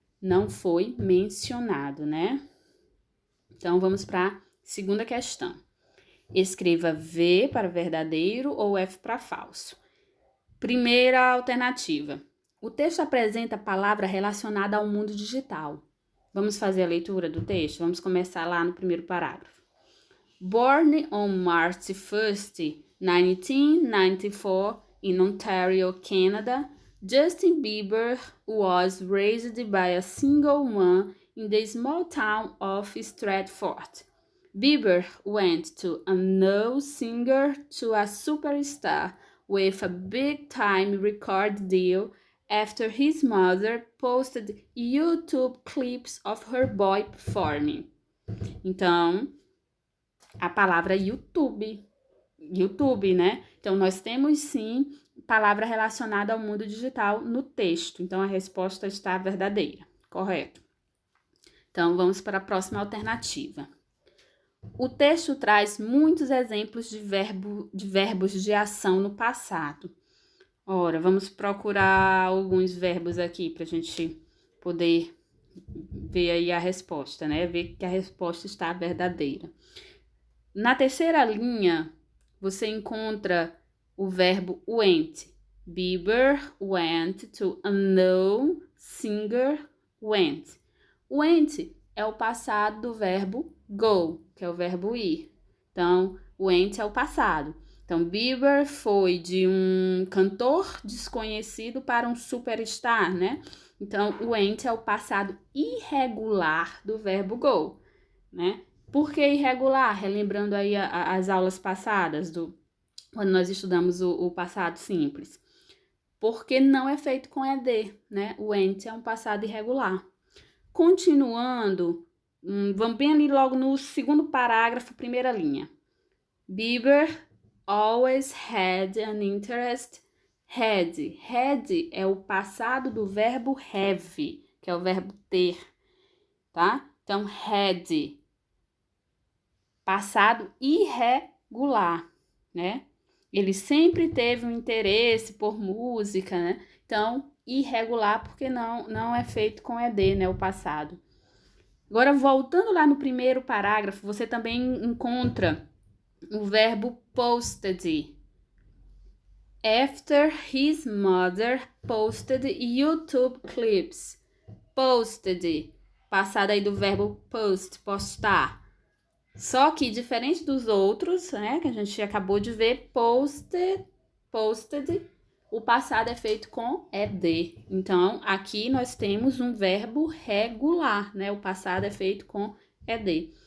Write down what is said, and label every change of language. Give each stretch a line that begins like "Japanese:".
Portuguese: Não foi mencionado, né? Então, vamos para a segunda questão. Escreva V para verdadeiro ou F para falso. Primeira alternativa. O texto apresenta palavra relacionada ao mundo digital. Vamos fazer a leitura do texto? Vamos começar lá no primeiro parágrafo.
English: Born on March 1st, 1994, in Ontario, Canada, Justin Bieber was raised by a single mom in the small town of Stratford. Bieber went to a no singer to a superstar with a big-time record deal after his mother posted YouTube clips of her boy performing.
Portuguese: Então, a palavra YouTube, né? Então, nós temos sim palavra relacionada ao mundo digital no texto. Então, a resposta está verdadeira, correto. Então, vamos para a próxima alternativa. O texto traz muitos exemplos de verbos de ação no passado. Ora, vamos procurar alguns verbos aqui para a gente poder ver aí a resposta, né? Ver que a resposta está verdadeira. Na terceira linha, você encontra o verbo went.
English: Bieber went to a no singer went.
Portuguese: Went é o passado do verbo go, que é o verbo ir. Então, went é o passado. Então, Bieber foi de um cantor desconhecido para um superstar, né? Então, went é o passado irregular do verbo go, né? Por que irregular? Relembrando aí as aulas passadas, quando nós estudamos o passado simples. Porque não é feito com ED, né? O went é um passado irregular. Continuando, vamos bem ali logo no segundo parágrafo, primeira linha.
English: Bieber always had an interest.
Portuguese: Had é o passado do verbo have, que é o verbo ter, tá? Então, had, passado irregular, né? Ele sempre teve um interesse por música, né? Então, irregular porque não é feito com ed, né? O passado. Agora, voltando lá no primeiro parágrafo, você também encontra o verbo posted.
English: After his mother posted YouTube clips.
Portuguese: Posted, passado aí do verbo post, postar. Só que, diferente dos outros, né, que a gente acabou de ver, posted, o passado é feito com ed. Então, aqui nós temos um verbo regular, né? O passado é feito com ed.